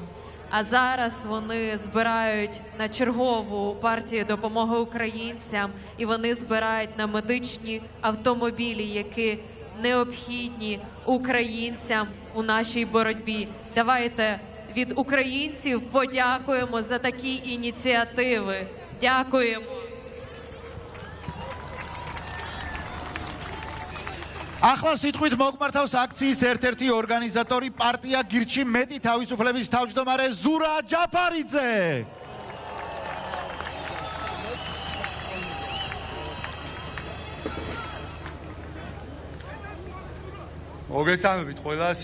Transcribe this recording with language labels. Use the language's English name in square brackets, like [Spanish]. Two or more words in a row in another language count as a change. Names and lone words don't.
[Ukrainian] А зараз вони збирають на чергову партію допомоги українцям, і вони збирають на медичні автомобілі, які необхідні українцям у нашій боротьбі. Давайте від українців подякуємо за такі ініціативи. Дякуємо. [Georgian] ახლა სიტყვით მოგმართავს აქციის ერთ-ერთი ორგანიზატორი პარტია გირჩი მეტი თავისუფლების თავმჯდომარე ზურა ჯაფარიძე. მოგესალმებით ყველას.